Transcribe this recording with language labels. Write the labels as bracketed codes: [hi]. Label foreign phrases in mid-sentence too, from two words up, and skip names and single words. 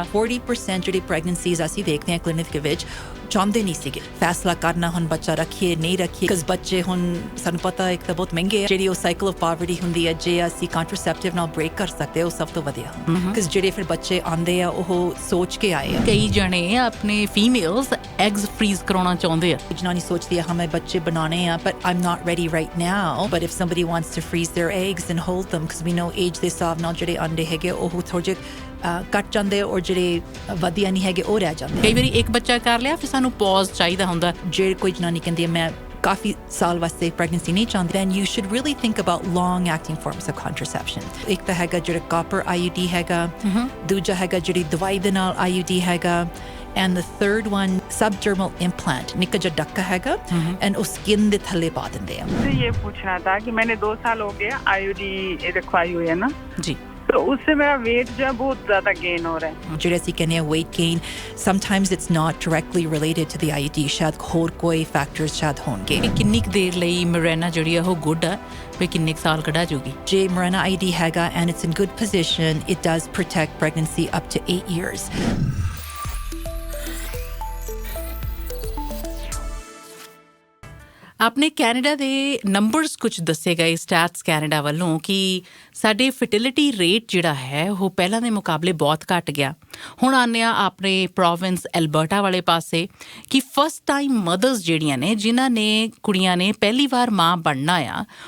[pa] 40% ਜਿਹੜੀ ਪ੍ਰੈਗਨੈਂਸੀਜ਼ ਅਸੀਂ ਦੇਖਦੇ ਹਾਂ ਕਲੀਨਿਕ ਦੇ ਵਿੱਚ ਚਾਹੁੰਦੇ ਨਹੀਂ ਸੀਗੇ ਫੈਸਲਾ ਕਰਨਾ ਹੁਣ ਬੱਚਾ ਰੱਖੀਏ ਨਹੀਂ ਰੱਖੀਏ ਕਿਉਂਕਿ ਬੱਚੇ ਹੁਣ ਸਾਨੂੰ ਪਤਾ ਇੱਕ ਤਾਂ ਬਹੁਤ ਮਹਿੰਗੇ ਆ ਜਿਹੜੀ ਉਹ [en] cycle of poverty [pa] ਹੁੰਦੀ ਹੈ ਜੇ ਅਸੀਂ ਕੰਟਰਸੈਪਟਿਵ ਨਾਲ ਬ੍ਰੇਕ ਕਰ ਸਕਦੇ ਉਹ ਸਭ ਤੋਂ ਵਧੀਆ ਕਿਉਂਕਿ ਜਿਹੜੇ ਫਿਰ ਬੱਚੇ ਆਉਂਦੇ ਆ ਉਹ ਸੋਚ ਕੇ ਆਏ ਆ ਕਈ ਜਣੇ ਆਪਣੇ [en] females eggs freeze [pa] ਕਰਾਉਣਾ ਚਾਹੁੰਦੇ ਆ ਜਨਾਨੀ ਸੋਚਦੀ ਆ ਹਾਂ ਮੈਂ ਬੱਚੇ ਬਣਾਉਣੇ ਆ [en] but I'm not ready right now but if somebody wants to freeze their eggs and hold them because we know age [pa] ਦੇ ਹਿਸਾਬ ਨਾਲ ਜਿਹੜੇ ਅੰਡੇ ਹੈਗੇ ਉਹ ਥੋੜੇ ਕੱਟ ਜਾਂਦੇ ਔਰ ਜਿਹੜੇ ਵਧੀਆ ਨਹੀਂ ਹੈਗੇ ਉਹ ਰਹਿ ਜਾਂਦੇ ਕਈ ਵਾਰੀ ਇੱਕ ਬੱਚਾ ਕਰ ਲਿਆ ਫਿਰ ਸਾਨੂੰ ਪੌਜ਼ ਚਾਹੀਦਾ ਹੁੰਦਾ ਜੇ ਕੋਈ ਜਨਾਨੀ ਕਹਿੰਦੀ ਹੈ ਮੈਂ ਕਾਫੀ ਸਾਲ ਵਾਸਤੇ ਪ੍ਰੈਗਨੈਂਸੀ ਨਹੀਂ ਚਾਹੁੰਦੀ [en] then you should really think about long acting forms of contraception [pa] ਇੱਕ ਤਾਂ ਹੈਗਾ ਜਿਹੜਾ [en] copper IUD [pa] ਹੈਗਾ ਦੂਜਾ ਹੈਗਾ ਜਿਹੜੀ ਦਵਾਈ ਦੇ ਨਾਲ IUD ਹੈਗਾ [en] and the third one subdermal implant [pa] ਨਿੱਕਾ ਜਿਹਾ ਡੱਕਾ ਹੈਗਾ and ਉਹ skin ਦੇ ਥੱਲੇ ਪਾ ਦਿੰਦੇ ਆ [hi] ये पूछना था कि मैंने 2 साल हो गया IUD रखवाई हुई है ना जी तो उससे मेरा वेट जो है बहुत ज़्यादा गेन हो रहा है [pa] ਜਿਹੜੇ ਅਸੀਂ ਕਹਿੰਦੇ ਆ [en] weight gain sometimes it's not directly related to the IUD [pa] ਸ਼ਾਇਦ ਹੋਰ ਕੋਈ ਫੈਕਟਰਸ ਸ਼ਾਇਦ ਹੋਣਗੇ ਕਿੰਨੀ ਕੁ ਦੇਰ ਲਈ ਮਰੈਨਾ ਜਿਹੜੀ ਆ ਉਹ ਗੁੱਡ ਆ ਵੀ ਕਿੰਨੇ ਕੁ ਸਾਲ ਕਢਾ ਜੂਗੀ ਜੇ ਮਰੈਨਾ IUD ਹੈਗਾ [en] and it's in good position it does protect pregnancy up to 8 years [pa] ਆਪਣੇ ਕੈਨੇਡਾ ਦੇ ਨੰਬਰਸ ਕੁਝ ਦੱਸੇ ਗਏ ਸਟੈਟਸ ਕੈਨੇਡਾ ਵੱਲੋਂ ਕਿ ਸਾਡੇ [en] fertility rate [pa] ਜਿਹੜਾ ਹੈ ਉਹ ਪਹਿਲਾਂ ਦੇ ਮੁਕਾਬਲੇ ਬਹੁਤ ਘਟ ਗਿਆ ਹੁਣ ਆਉਂਦੇ ਆ ਆਪਣੇ ਪ੍ਰੋਵਿੰਸ ਐਲਬਰਟਾ ਵਾਲੇ ਪਾਸੇ ਕਿ [en] first time mothers [pa] ਜਿਹੜੀਆਂ ਨੇ ਜਿਨ੍ਹਾਂ ਨੇ ਕੁੜੀਆਂ ਨੇ ਪਹਿਲੀ ਵਾਰ ਮਾਂ ਬਣਨਾ ਆ